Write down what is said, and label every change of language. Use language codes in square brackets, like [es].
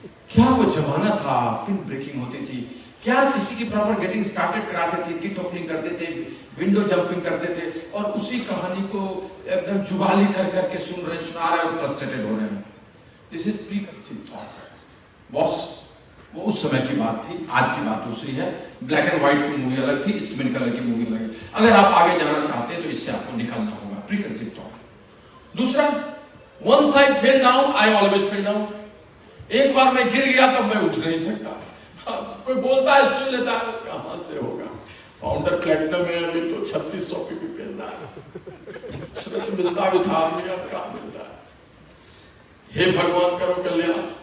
[hi] क्या वो जमाना था, पिन ब्रेकिंग होती थी, क्या किसी की प्रॉपर गेटिंग स्टार्टेड कराते थे, किट ओपनिंग करते थे, विंडो जंपिंग करते थे, और उसी कहानी को एकदम जुगाली कर करके सुना रहे और फ्रस्ट्रेटेड हो रहे हैं। [en] This is pre conceive thought boss. [hi] वो उस समय की बात थी, आज की बात दूसरी है। ब्लैक एंड व्हाइट की मूवी अलग थी, स्किन कलर की मूवी अलग है। अगर आप आगे जाना चाहते हैं तो इससे आपको निकलना होगा, प्री कंसीव थॉट। [en] दूसरा, once I fell down, I always fell down। [hi] एक बार मैं गिर गया तब मैं उठ नहीं सकता। कोई बोलता है, सुन लेता है, कहां से होगा, फाउंडर प्लेटिनम में अभी तो 3600 की भी मिलता है, उसमें तो मिलता भी था, आदमी अब क्या मिलता है। हे भगवान करो कल्याण।